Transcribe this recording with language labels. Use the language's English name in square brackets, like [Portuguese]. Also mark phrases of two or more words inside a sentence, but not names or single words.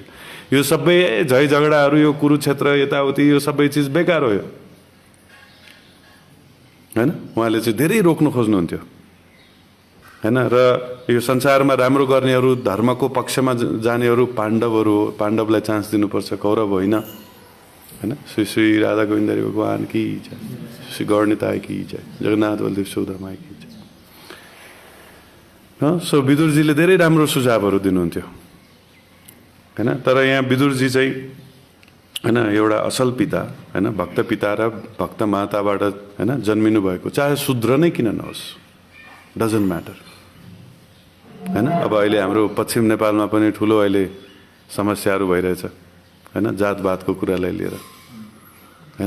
[Nepali] यो सबै झै झगडाहरू, यो कुरुक्षेत्र यताउति, यो सबै चिज बेकार हो हैन। उहाँले चाहिँ धेरै रोक्न खोज्नुहुन्थ्यो हैन। र यो संसारमा राम्रो गर्नेहरू, धर्मको पक्षमा जानेहरू पाण्डवहरू हो, पाण्डवलाई चान्स दिनुपर्छ, कौरव होइन हैन। [Hindi] श्री श्री राधा गोविन्दरी भगवान की जय, श्री गौरनिताय की जय, जगन्नाथ बलदेव सुदामा की जय। [Nepali] सो विदुरजीले धेरै राम्रो सुझावहरू दिनुहुन्थ्यो हैन। तर यहाँ विदुरजी चाहिँ हैन एउटा असल पिता हैन, भक्त पिता र भक्त माताबाट हैन जन्मिनु भएको, चाहे शूद्र नै किन नहोस्, [English] doesn't matter [Nepali] हैन। अब अहिले हाम्रो पश्चिम नेपालमा पनि ठुलो अहिले समस्याहरू भइरहेछ हैन, जातवादको कुरालाई लिएर हैन।